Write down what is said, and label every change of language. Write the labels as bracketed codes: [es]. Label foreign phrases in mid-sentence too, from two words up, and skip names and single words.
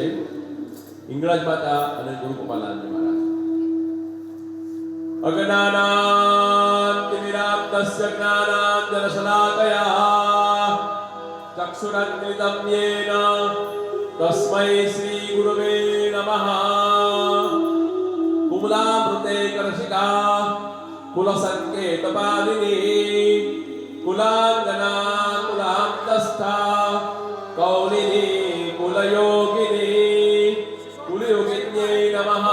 [gu] હિંગળાજ માતા અને ગુરુ ગોપાલ નામજી મહારાજ. [sa] અજ્ઞાનાન્તિમિરાપ્તસ્ય જ્ઞાનાંજનશલાકયા ચક્ષુરન્મિલિतं યેન તસ્મૈ શ્રી ગુરવે નમઃ. कुमलामृते करशिका कुलसंकेतपालिनी कुलांगना कुलांतस्था कौलिनी कुलयोगिनी कुलयोगिन्यै नमः.